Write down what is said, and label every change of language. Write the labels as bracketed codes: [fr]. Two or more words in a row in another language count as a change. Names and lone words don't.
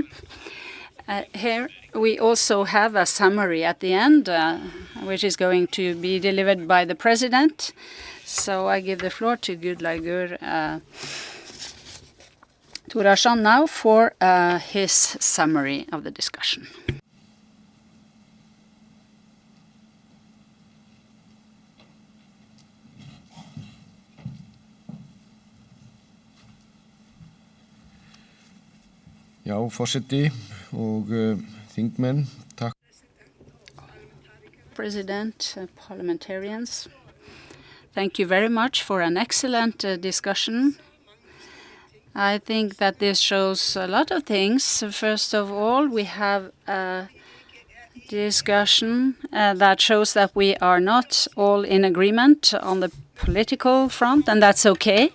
[en] Here we also have a summary at the end, which is going to be delivered by the President. So I give the floor to Gudleikur Thorarson now for his summary of the discussion. [is] Já, forseti og þingmenn, takk. [en] President, parliamentarians, thank you very much for an excellent discussion. I think that this shows a lot of things. First of all, we have a discussion that shows that we are not all in agreement on the political front, and that's okay.